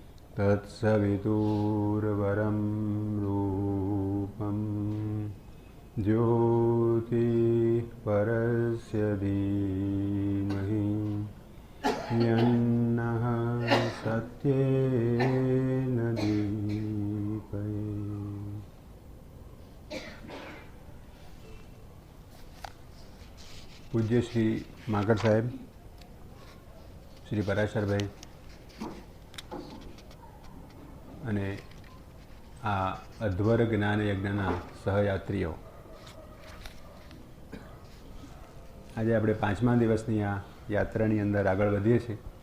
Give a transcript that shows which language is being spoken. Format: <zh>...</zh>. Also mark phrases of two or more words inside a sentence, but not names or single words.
<sa>तत्सवितुर्वरं रूपं ज्योतिः परस्य धीमहि यन्नः सत्येन दीपये।</sa> <gu>પૂજ્ય શ્રી માકડ સાહેબ, શ્રી પરાશરભાઈ અને આ અધ્વર જ્ઞાન યજ્ઞના સહયાત્રીઓ, આજે આપણે 5મા દિવસની આ યાત્રાની અંદર આગળ વધીએ છીએ.</gu>